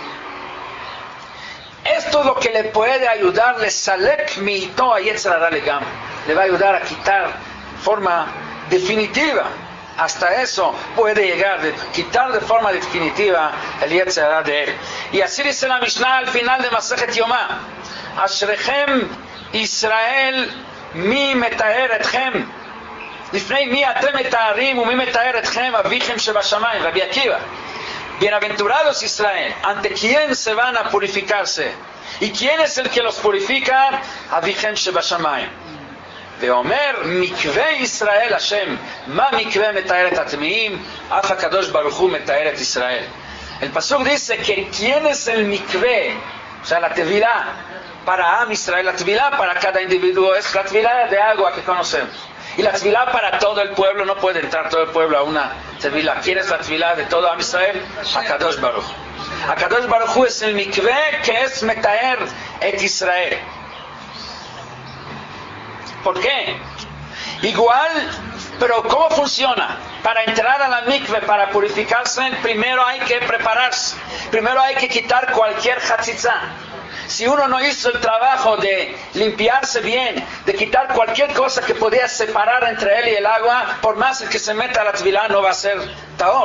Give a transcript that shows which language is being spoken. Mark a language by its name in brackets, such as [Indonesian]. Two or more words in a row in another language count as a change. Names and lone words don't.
[Spanish] Esto es lo que le puede ayudar, le va a ayudar a quitar forma definitiva. Hasta eso puede llegar, de quitar de forma definitiva el [Hebrew] יצר הרע [Spanish] de él. Y así dice la Mishnah al final de Masejet Yomá: [Hebrew] אשריכם ישראל מי מטהר אתכם לפני מי אתם מטהרים ומי מטהר אתכם אביכם שבשמים. [Spanish] Rabbi Akiva: bienaventurados Israel, ¿ante quién se van a purificarse? ¿Y quién es el que los purifica? [Hebrew] אביכם שבשמים. ואומר מקווה ישראל השם, מה מקווה מתאר את הטמאים? אף הקדוש ברוך הוא מתאר את ישראל. [Spanish] El pasuk dice que quién es el mikve, o sea, la tevilá para Am Israel. La tevilá para cada individuo es la tevilá de agua que conocemos, y la tevilá para todo el pueblo. No puede entrar todo el pueblo a una tevilá. ¿Quién es la tevilá de todo Am Israel? Akadosh Baruch. Akadosh Baruch Hu es el mikve que es [Hebrew] מטהר את ישראל. [Spanish] ¿Por qué? Igual, pero ¿cómo funciona? Para entrar a la mikve, para purificarse, primero hay que prepararse. Primero hay que quitar cualquier hatzitza. Si uno no hizo el trabajo de limpiarse bien, de quitar cualquier cosa que podía separar entre él y el agua, por más que se meta a la tevilá no va a ser taor.